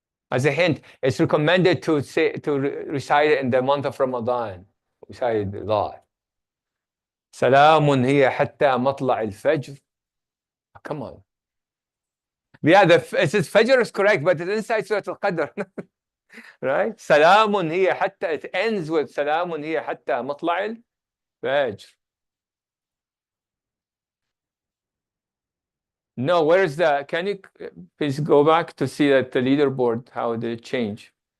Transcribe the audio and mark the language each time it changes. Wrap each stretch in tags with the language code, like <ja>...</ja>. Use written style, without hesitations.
<en>As a hint, it's recommended to recite it in the month of Ramadan. Recite it a lot.</en> <ar>سلام هي حتى مطلع الفجر.</ar> <en>Come on. Yeah, it says Fajr is correct, but it's inside Surah Al-Qadr. Right?</en> <ar>سلام هي حتى,</ar> <en>it ends with</en> <ar>سلام هي حتى مطلع الفجر.</ar> <en>No, where's the, can you please go back to see that the leaderboard, how did it change?</en>